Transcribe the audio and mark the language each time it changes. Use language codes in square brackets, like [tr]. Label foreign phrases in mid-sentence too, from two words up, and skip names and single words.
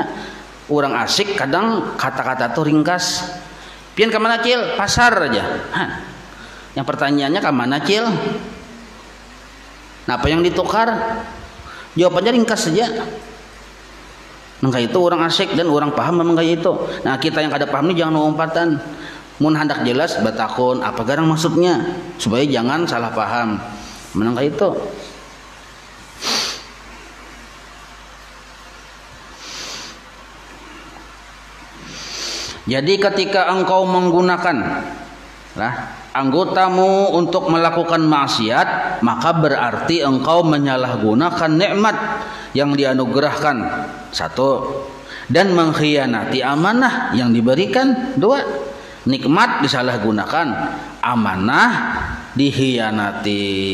[id] Orang asik kadang kata-kata tuh ringkas. [bjn] Pian ke mana cil? Pasar aja. Hah. [id] Yang pertanyaannya ke mana cil? Nah, apa yang ditukar? Jawabannya ringkas saja. Nah, kayak itu orang asik dan orang paham memang kayak itu. [bjn] Nah, kita yang kada paham ini jangan umpatan. Mun hendak jelas batakun apa garang maksudnya supaya jangan salah paham. Menang kayak itu. [id] Jadi ketika engkau menggunakan anggotamu untuk melakukan maksiat, maka berarti engkau menyalahgunakan nikmat yang dianugerahkan, 1, dan mengkhianati amanah yang diberikan, 2, nikmat disalahgunakan, amanah dikhianati.